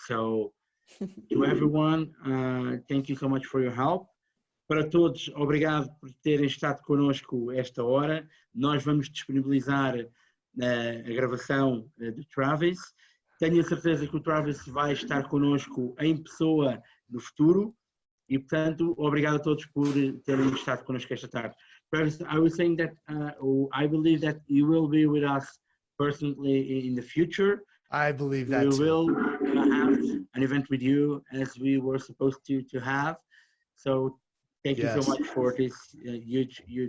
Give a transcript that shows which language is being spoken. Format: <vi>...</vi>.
<en>So to everyone, thank you so much for your help.</en> <pt>Para todos, obrigado por terem estado connosco esta hora. Nós vamos disponibilizar a gravação do Travis. Tenho a certeza que o Travis vai estar connosco em pessoa no futuro. E, portanto, obrigado a todos por terem estado connosco esta tarde.</pt> <en>Travis, I was saying that I believe that you will be with us personally in the future. I believe that we will have an event with you as we were supposed to have. So thank you so much for this huge.</en>